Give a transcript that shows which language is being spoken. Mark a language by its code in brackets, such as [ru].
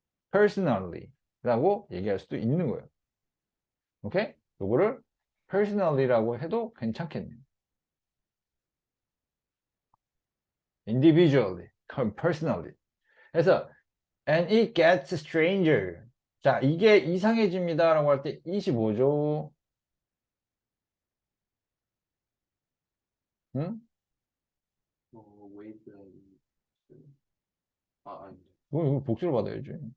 [ko] personally 라고 얘기할 수도 있는 거예요. 오케이? 요거를 personally라고 해도 괜찮겠네요. [en] individually, personally. 그래서 and it gets stranger. [ko] 자, 이게 이상해집니다 라고 할 때 25조. 응? 웨이브랭스 아닌데 이거 복수를 받아야지.